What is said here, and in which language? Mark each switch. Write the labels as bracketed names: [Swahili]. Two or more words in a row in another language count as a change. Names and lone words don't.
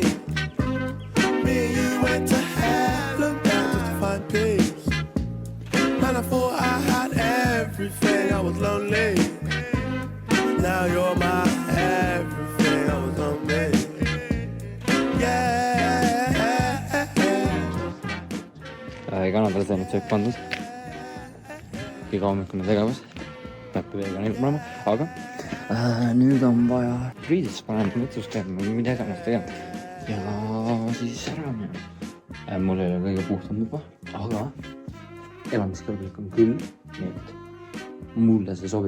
[English] Me and you went to hell and back just to find peace. Man, I thought I had everything, I was lonely. Now you're my everything, I was lonely. Yeah. [Estonian] Kanadale teinud söök pandud. Iga hommikune tegevus. Peab veega neil panema, aga nüüd on vaja riidesse panema, mõtsus käima või mida iganes tegema. Ja siis ära minema. Mul ei ole kõige puhtam juba, aga elamiskõlblik on küll, nii et mulle see sobib.